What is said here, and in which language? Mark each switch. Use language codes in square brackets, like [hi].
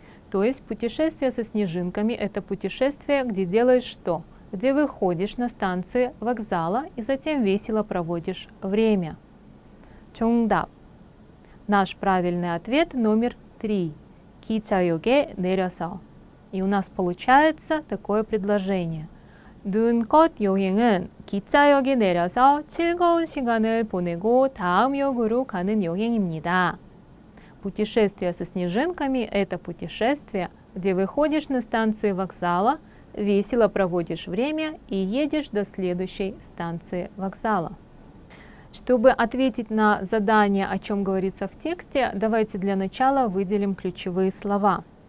[ru] То есть путешествие со снежинками – это путешествие, где делаешь что? Где выходишь на станции вокзала и затем весело проводишь время. [ko] 정답. [ru] Наш правильный ответ номер 3. [ko] 기차역에 내려서. [ru] И у нас получается такое предложение. [ko] 눈꽃 여행은 기차역에 내려서 즐거운 시간을 보내고 다음 역으로 가는 여행입니다. [ru] Путешествие со снежинками – это путешествие, где выходишь на станции вокзала, весело проводишь время и едешь до следующей станции вокзала. Чтобы ответить на задание, о чем говорится в тексте, давайте для начала выделим ключевые слова.